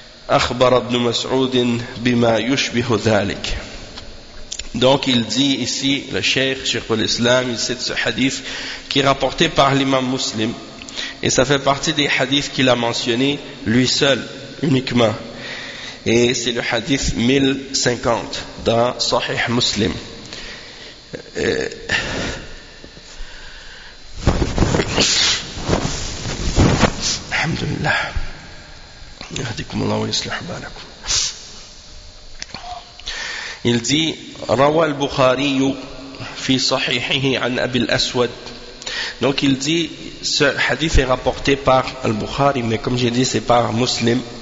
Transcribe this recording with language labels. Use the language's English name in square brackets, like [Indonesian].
[Arabic] أخبر ابن مسعود بما يشبه ذلك. [French] Donc il dit ici, le Cheikh, Cheikh al-Islam, il cite ce hadith qui est rapporté par l'imam Muslim. Et ça fait partie des hadiths qu'il a mentionné lui seul, uniquement. Et c'est le hadith 1050 dans Sahih Muslim. [Arabic] Alhamdulillah. يهديكم الله ويصلح بالكم. [French] Il dit, [Arabic] روى البخاري في صحيحه عن أبي الأسود. [French] Donc il dit, ce hadith est rapporté par Al-Bukhari, mais comme j'ai dit, c'est par Muslim.